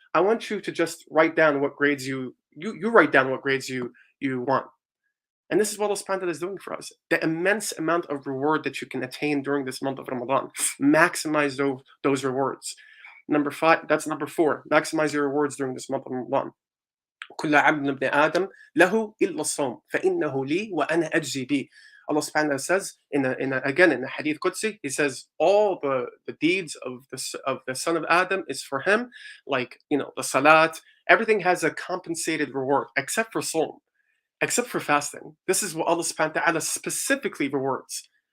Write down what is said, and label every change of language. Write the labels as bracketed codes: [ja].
[en] I want you to just write down what grades you write down what grades you want. And this is what Allah subhanahu wa ta'ala is doing for us. The immense amount of reward that you can attain during this month of Ramadan. Maximize those rewards. That's number four. Maximize your rewards during this month of Ramadan. [ar] كل عبد ابن آدم له إلا الصوم فإنه لي وأنا أجزي به. [en] Allah subhanahu wa ta'ala says again in the Hadith Qudsi, He says all the deeds of the son of Adam is for him, like the salat, everything has a compensated reward except for Sawm, except for fasting. This is what Allah subhanahu wa ta'ala specifically rewards.